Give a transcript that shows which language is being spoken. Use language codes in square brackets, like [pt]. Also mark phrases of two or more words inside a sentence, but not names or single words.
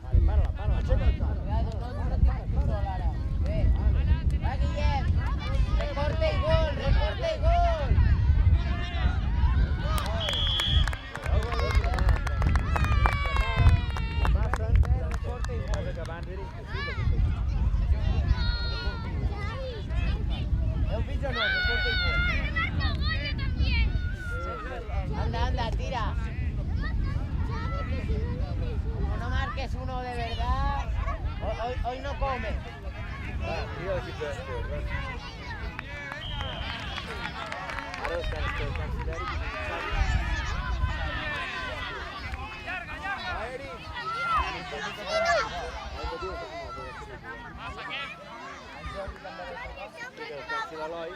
[ca] Para-la, aixeca't. Cuidado, no tinc control ara. Bé. Va, Guillem. [es] Recorte y gol. [ca] ¿Heu vist o no? [es] Recorte y gol. Anda, tira. Como no marques uno de verdad, hoy no come. [ca] Tira l'equip de l'esport, va. Ara descansi d'Eric. Va, Eric. Descansi l'Eloi.